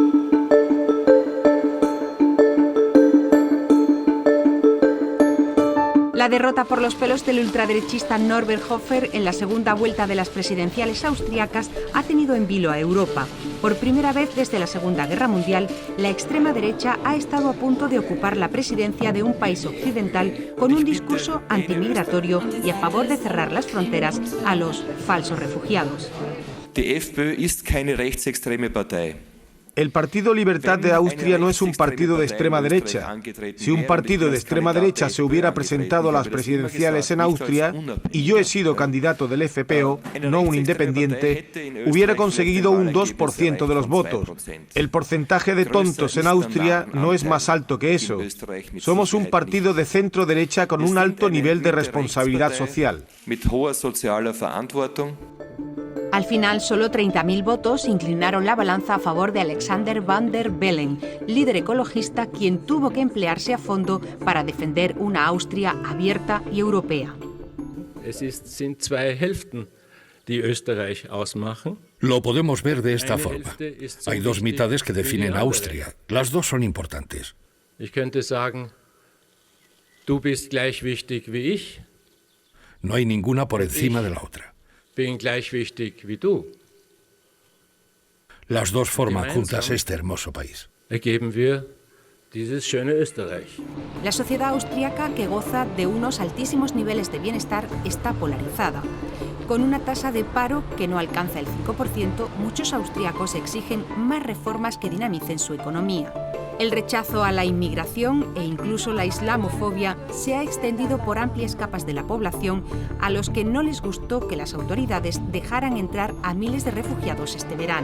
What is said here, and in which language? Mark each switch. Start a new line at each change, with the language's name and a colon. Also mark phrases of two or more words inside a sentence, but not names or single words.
Spanish: La derrota por los pelos del ultraderechista Norbert Hofer en la segunda vuelta de las presidenciales austriacas ha tenido en vilo a Europa. Por primera vez desde la Segunda Guerra Mundial, la extrema derecha ha estado a punto de ocupar la presidencia de un país occidental con un discurso antimigratorio y a favor de cerrar las fronteras a los falsos refugiados.
German: Die FPÖ ist keine rechtsextreme Partei.
Spanish: El Partido Libertad de Austria no es un partido de extrema derecha. Si un partido de extrema derecha se hubiera presentado a las presidenciales en Austria y yo he sido candidato del FPÖ, no un independiente, hubiera conseguido un 2% de los votos. El porcentaje de tontos en Austria no es más alto que eso. Somos un partido de centro derecha con un alto nivel de responsabilidad social. Al final, solo 30.000 votos inclinaron la balanza a favor de Alexander Van der Bellen, líder ecologista quien tuvo que emplearse a fondo para defender una Austria abierta y europea.
German: Sind zwei Hälften, die Österreich ausmachen.
Spanish: Lo podemos ver de esta forma. Hay dos mitades que definen Austria. Las dos son importantes.
German: Ich könnte sagen, du bist gleich wichtig wie ich.
Spanish: No hay ninguna por encima de la otra.
German: Bin gleich wichtig wie du.
Spanish: Las dos forman juntas este hermoso país.
German: Ergeben wir dieses schöne Österreich.
Spanish: La sociedad austriaca, que goza de unos altísimos niveles de bienestar, está polarizada. Con una tasa de paro que no alcanza el 5%, muchos austriacos exigen más reformas que dinamicen su economía. El rechazo a la inmigración e incluso la islamofobia se ha extendido por amplias capas de la población, a los que no les gustó que las autoridades dejaran entrar a miles de refugiados este verano.